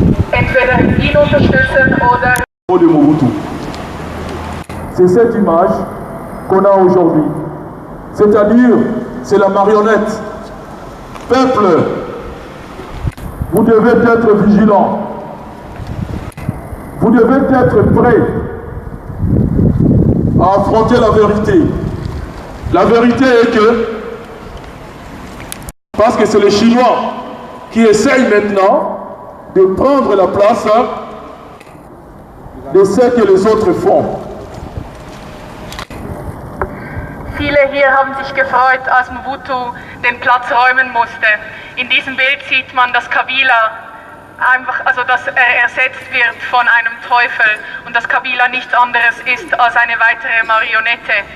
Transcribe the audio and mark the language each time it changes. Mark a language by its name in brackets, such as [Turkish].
[German] Entweder ihn unterstützen oder... [French] De Mobutu. C'est cette image qu'on a aujourd'hui. C'est-à-dire, c'est la marionnette. Peuple, vous devez être vigilant. Vous devez être prêt à affronter la vérité. La vérité est que, parce que c'est les Chinois qui essayent maintenant de prendre la place de ce que les autres font. [German] Viele hier haben sich gefreut, als Mobutu den Platz räumen musste. In diesem Bild sieht man, dass Kabila dass er ersetzt wird von einem Teufel und dass Kabila nichts anderes ist als eine weitere Marionette.